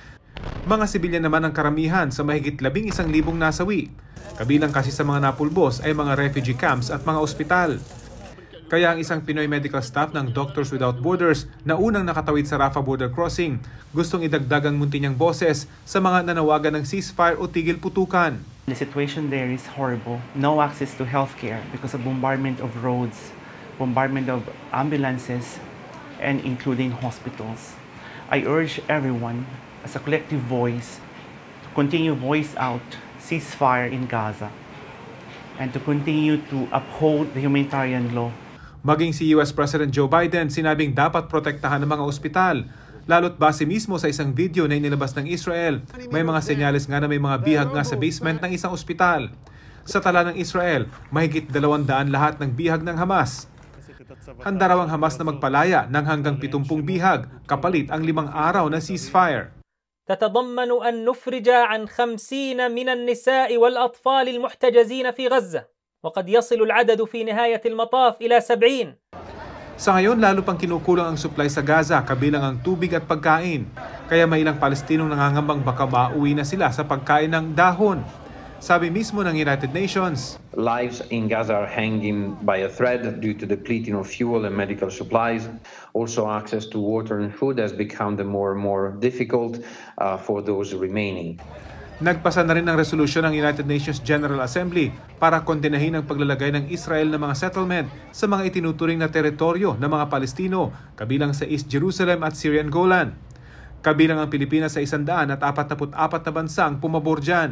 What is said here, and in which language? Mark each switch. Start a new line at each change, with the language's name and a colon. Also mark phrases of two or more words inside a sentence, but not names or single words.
Filipino: Mga sibilyan naman ang karamihan sa mahigit 11,000 nasawi. Kabilang kasi sa mga napulbos ay mga
English: refugee camps
Filipino: at mga ospital. Kaya ang isang Pinoy
English: medical staff
Filipino: ng Doctors Without Borders na unang nakatawid sa Rafah
English: border crossing,
Filipino: gustong idagdag ang munti niyang boses sa mga nanawagan ng ceasefire o tigil putukan.
English: The situation there is horrible. No access to healthcare because of bombardment of roads, bombardment of ambulances, and including hospitals. I urge everyone, as a collective voice, to continue voice out ceasefire in Gaza and to continue to uphold the humanitarian law.
Filipino: Maging si
English: US President
Filipino: Joe Biden sinabing dapat protektahan ng mga ospital. Lalo't base mismo sa isang video na inilabas ng Israel, may mga senyales nga na may mga bihag nga sa basement ng isang ospital. Sa tala ng Israel, mahigit 200 lahat ng bihag ng Hamas. Handa raw ang Hamas na magpalaya ng hanggang 70 bihag kapalit ang 5 araw na ceasefire.
Arabic: تتضمن أن نفرج عن 50 من النساء والأطفال المحتجزين في غزة وقد يصل العدد في نهاية المطاف إلى 70.
Filipino: Sa ngayon, lalo pang kinukulang ang supply sa Gaza kabilang ang tubig at pagkain. Kaya may ilang Palestinong nangangambang baka mauwi na sila sa pagkain ng dahon. Sabi mismo ng United Nations,
English: lives in Gaza are hanging by a thread due to depleting of fuel and medical supplies. Also, access to water and food has become more and more difficult for those remaining.
Filipino: Nagpasa na rin ng resolusyon ng United Nations General Assembly para kondenahin ang paglalagay ng Israel ng mga settlement sa mga itinuturing na teritoryo ng mga Palestino, kabilang sa East Jerusalem at Syrian Golan. Kabilang ang Pilipinas sa 144 na bansang pumabor dyan.